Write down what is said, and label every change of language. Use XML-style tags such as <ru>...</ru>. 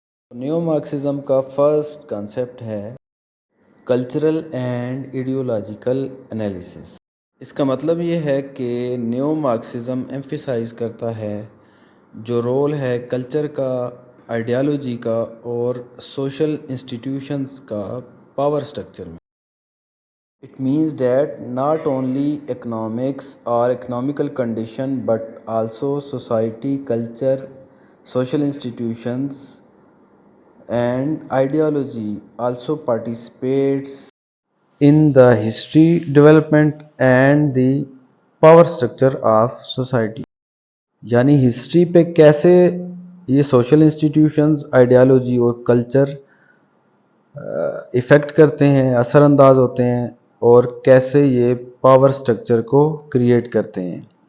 <ur>New Marxism کا first concept ہے cultural and ideological analysis. اس کا مطلب یہ ہے کہ نیو مارکسزم ایمفیسائز کرتا ہے جو رول ہے کلچر کا، آئیڈیالوجی کا اور سوشل انسٹیٹیوشنز کا پاور سٹرکچر میں.</ur> <en>It means that not only economics or economical condition but also society, culture, social institutions and ideology also participates in the history, development and the power structure of society.</en> <ur>یعنی history پہ کیسے یہ social institutions, ideology اور culture effect کرتے ہیں، اثر انداز ہوتے ہیں، اور کیسے یہ پاور سٹرکچر کو کریٹ کرتے ہیں.</ur>